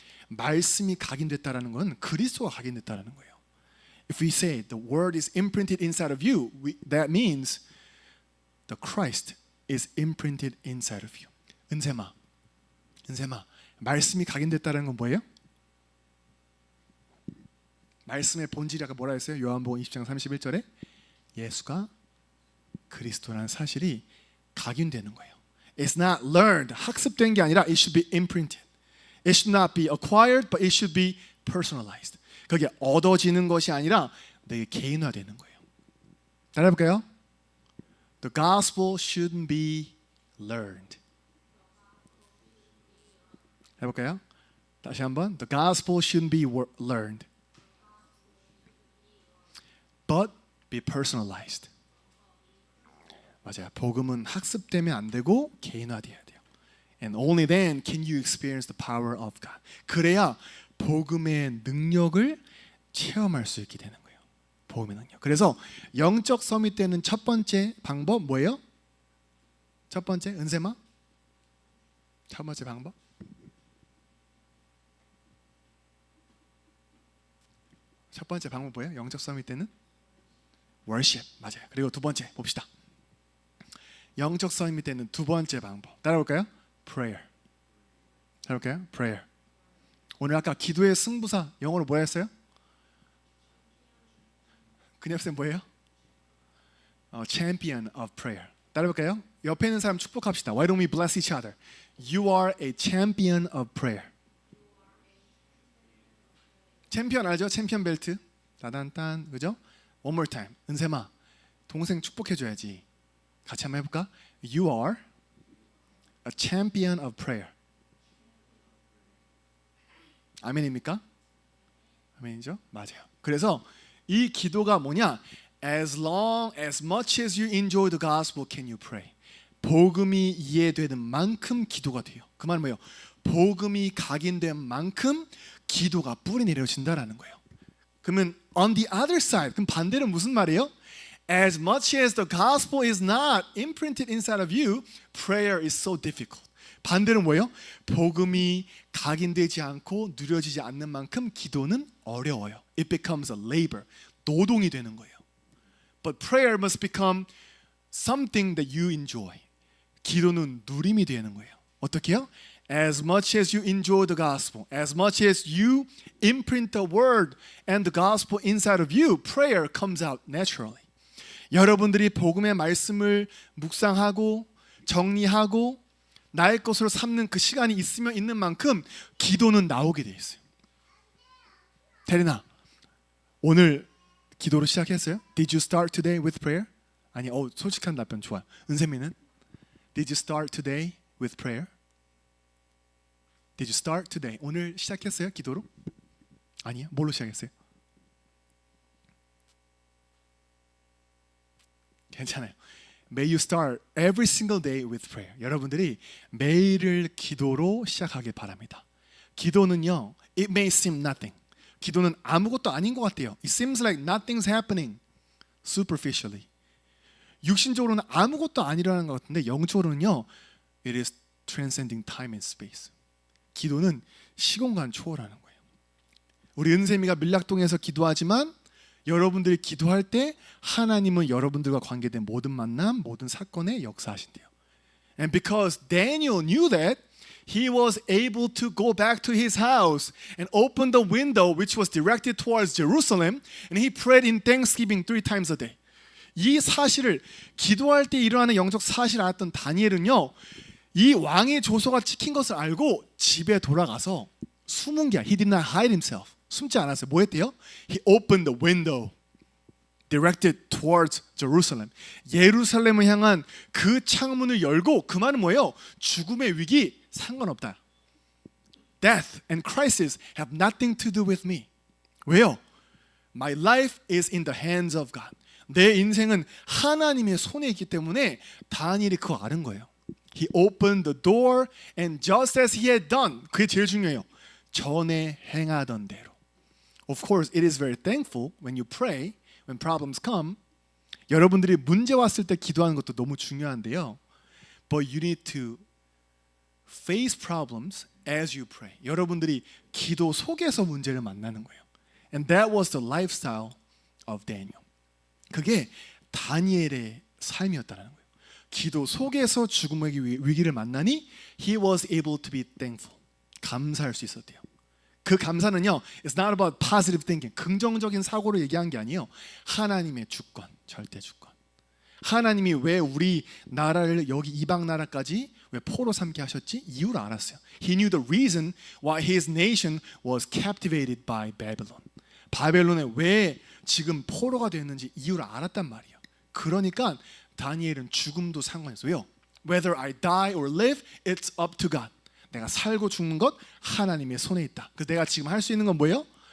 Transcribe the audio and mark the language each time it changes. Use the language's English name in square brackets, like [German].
[Korean] 말씀이 각인됐다라는 건 그리스도가 각인됐다라는 거예요. [English] If we say the word is imprinted inside of you, that means the Christ is imprinted inside of you. [Korean] 은세마, 말씀이 각인됐다는 건 뭐예요? 말씀의 본질이 아까 뭐라 했어요? 요한복음 20장 31절에 예수가 그리스도라는 사실이 각인되는 거예요. [English] It's not learned, [Korean] 학습된 게 아니라 [English] it should be imprinted. It should not be acquired, but it should be personalized. [Korean] 그게 얻어지는 것이 아니라 내게 개인화되는 거예요. 따라해볼까요? [English] The gospel shouldn't be learned. [Korean] 해볼까요? 다시 한번. [English] The gospel shouldn't be learned, but be personalized. [Korean] 맞아요. 복음은 학습되면 안 되고 개인화돼야 돼요. [English] And only then can you experience the power of God. [Korean] 그래야 복음의 능력을 체험할 수 있게 되는 거예요. 복음의 능력. 그래서 영적 서밋 때는 첫 번째 방법 뭐예요? 첫 번째 은세마? 첫 번째 방법? 첫 번째 방법 뭐예요? 영적 서밋 때는 worship. 맞아요. 그리고 두 번째 봅시다. 영적 서밋 때는 두 번째 방법 따라올까요? [English] prayer. [Korean] 따라올까요? [English] prayer. [Korean] 오늘 아까 기도의 승부사 영어로 뭐라 했어요? 그녀쌤 뭐예요? [English] champion of prayer. [Korean] 따라볼까요? 옆에 있는 사람 축복합시다. [English] Why don't we bless each other? You are a champion of prayer. [Korean] 챔피언 알죠? 챔피언 벨트. 따단딴 그죠? [English] One more time. [Korean] 은세마 동생 축복해줘야지. 같이 한번 해볼까? [English] You are a champion of prayer. [Korean] 아멘입니까? 아멘이죠? 맞아요. 그래서 이 기도가 뭐냐? [English] As much as you enjoy the gospel, can you pray? [Korean] 복음이 이해되는 만큼 기도가 돼요. 그 말은 뭐예요? 복음이 각인된 만큼 기도가 뿌리 내려진다라는 거예요. 그러면 [English] on the other side, [Korean] 그럼 반대로 무슨 말이에요? [English] As much as the gospel is not imprinted inside of you, prayer is so difficult. [Korean] 반대로 뭐예요? 복음이 각인되지 않고 누려지지 않는 만큼 기도는 어려워요. [English] It becomes a labor. [Korean] 노동이 되는 거예요. [English] But prayer must become something that you enjoy. [Korean] 기도는 누림이 되는 거예요. 어떻게요? [English] As much as you enjoy the gospel, as much as you imprint the word and the gospel inside of you, prayer comes out naturally. [Korean] 여러분들이 복음의 말씀을 묵상하고 정리하고 나의 것으로 삼는 그 시간이 있으면 있는 만큼 기도는 나오게 돼 있어요. 대리나, 오늘 기도로 시작했어요? [English] Did you start today with prayer? [Korean] 아니, 솔직한 답변 좋아요. 은세미는? [English] Did you start today with prayer? Did you start today? [Korean] 오늘 시작했어요? 기도로? 아니요. 뭘로 시작했어요? 괜찮아요. [English] May you start every single day with prayer. [Korean] 여러분들이 매일을 기도로 시작하길 바랍니다. 기도는요, [English] it may seem nothing. [Korean] 기도는 아무것도 아닌 것 같아요. [English] It seems like nothing's happening superficially. [Korean] 육신적으로는 아무것도 아니라는 것 같은데 영적으로는요, [English] it is transcending time and space. [Korean] 기도는 시공간 초월하는 거예요. 우리 은세미가 밀락동에서 기도하지만 여러분들이 기도할 때 하나님은 여러분들과 관계된 모든 만남, 모든 사건에 역사하신대요. [English] And because Daniel knew that, he was able to go back to his house and open the window which was directed towards Jerusalem, and he prayed in thanksgiving 3 times a day. [Korean] 이 사실을 기도할 때 일어나는 영적 사실을 알았던 다니엘은요, 이 왕의 조서가 찍힌 것을 알고 집에 돌아가서 숨은 게 아니라, [English] he did not hide himself. [Korean] 숨지 않았어요. 뭐 했대요? [English] He opened the window directed towards Jerusalem. [Korean] 예루살렘을 향한 그 창문을 열고, 그 말은 뭐예요? 죽음의 위기 상관없다. [English] Death and crisis have nothing to do with me. [Korean] 왜요? [English] My life is in the hands of God. [Korean] 내 인생은 하나님의 손에 있기 때문에 다니엘이 그거 아는 거예요. [English] He opened the door and just as he had done. [Korean] 그게 제일 중요해요. 전에 행하던 대로. [English] Of course, it is very thankful when you pray, when problems come. [Korean] 여러분들이 문제 왔을 때 기도하는 것도 너무 중요한데요. [English] But you need to face problems as you pray. [Korean] 여러분들이 기도 속에서 문제를 만나는 거예요. [English] And that was the lifestyle of Daniel. [Korean] 그게 다니엘의 삶이었다는 거예요. 기도 속에서 죽음의 위기를 만나니 [English] he was able to be thankful. [Korean] 감사할 수 있었대요. 그 감사는요, [English] it's not about positive thinking. [Korean] 긍정적인 사고를 얘기한 게 아니에요. 하나님의 주권, 절대 주권. 하나님이 왜 우리 나라를 여기 이방 나라까지 왜 포로 삼게 하셨지? 이유를 알았어요. [English] He knew the reason why his nation was captivated by Babylon. [Korean] 바벨론에 왜 지금 포로가 됐는지 이유를 알았단 말이에요. 그러니까 다니엘은 죽음도 상관없어요. [English] Whether I die or live, it's up to God. [Korean] 내가 살고 죽는 것 하나님의 손에 있다. 그래서 내가 지금 할 수 있는 건 뭐예요?